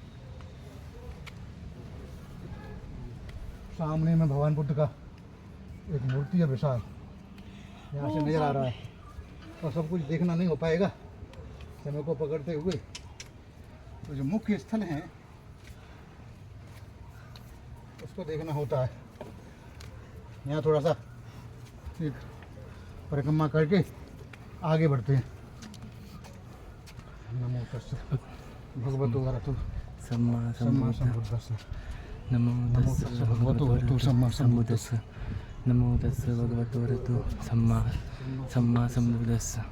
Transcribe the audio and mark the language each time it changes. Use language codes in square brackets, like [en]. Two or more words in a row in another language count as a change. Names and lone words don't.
[hi] सामने में भगवान बुद्ध का एक मूर्ति है विशाल, यहाँ से नजर आ रहा है और सब कुछ देखना नहीं हो पाएगा समय को पकड़ते हुए। तो जो मुख्य स्थल है उसको देखना होता है। यहाँ थोड़ा सा एक परिक्रमा करके आगे बढ़ते हैं। [pi] नमो तस्सै भगवतो अरहतो सम्मा सम्बुद्धस्स। नमो तस्सै भगवतो अरहतो सम्मा सम्बुद्धस्स। नमो तस्सै भगवतो अरहतो सम्मा सम्बुद्धस्स।